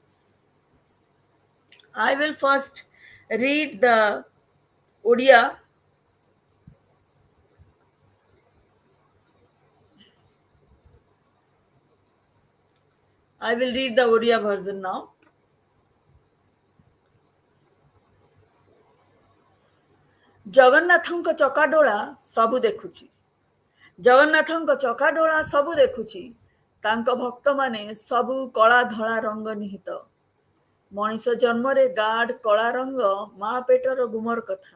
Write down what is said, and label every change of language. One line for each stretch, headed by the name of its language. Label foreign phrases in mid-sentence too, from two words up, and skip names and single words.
English: I will first read the Odia. I will read the Odia version now.
Odia: ଜଗନ୍ନାଥଙ୍କ ଚକାଡୋଳା ସବୁ ଦେଖୁଛି, ଜଗନ୍ନାଥଙ୍କ ଚକାଡୋଳା ସବୁ ଦେଖୁଛି, ତାଙ୍କ ଭକ୍ତମାନେ ସବୁ କଳା ଧଳା ରଙ୍ଗ ନିହିତ। ମଣିଷ ଜନ୍ମରେ ଗାଢ଼ କଳା ରଙ୍ଗ ମା ପେଟର ଗୁମର କଥା।